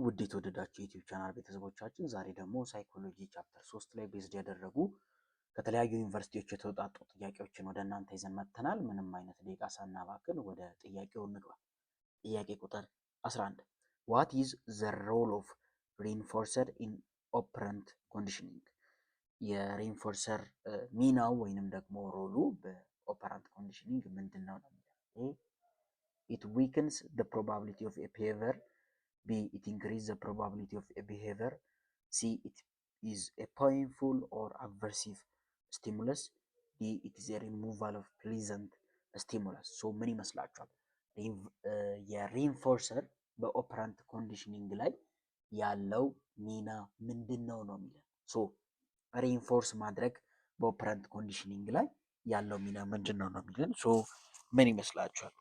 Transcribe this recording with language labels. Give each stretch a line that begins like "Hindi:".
Amharic: ውድ የተወደዳችሁ የዩቲዩብ ቻናል ቤተሰቦቻችን፣ ዛሬ ደግሞ ሳይኮሎጂ ቻፕተር 3 ላይ ቤዝድ ያደረጉ ከተለያዩ ዩኒቨርሲቲዎች የተውጣጡ ጥያቄዎችን ወደ እናንተ ይዘን መጥተናል። ምንም አይነት ደቂቃ ሳናባክን ወደ ጥያቄው እንግባ። ጥያቄ ቁጥር 11
English: What is the role of reinforcer in operant conditioning?
Amharic: የሪንፎርሰር ሚናው ወይንም ደግሞ ሮሉ በኦፐራንት ኮንዲሽኒንግ ምንድን ነው?
English: It weakens the probability of a behavior. B. It increases the probability of a behavior. C. It is a painful or aversive stimulus. D. It is a removal of pleasant stimulus.
Amharic: So ምን ይመስላችኋል? የሪንፎርሰር በኦፐራንት ኮንዲሽኒንግ ላይ ያለው ሚና ምንድን ነው የሚለው። ሶ ሪንፎርስ ማድረግ በኦፐራንት ኮንዲሽኒንግ ላይ ያለው ሚና ምንድን ነው የሚለን። ሶ ምን ይመስላችኋል?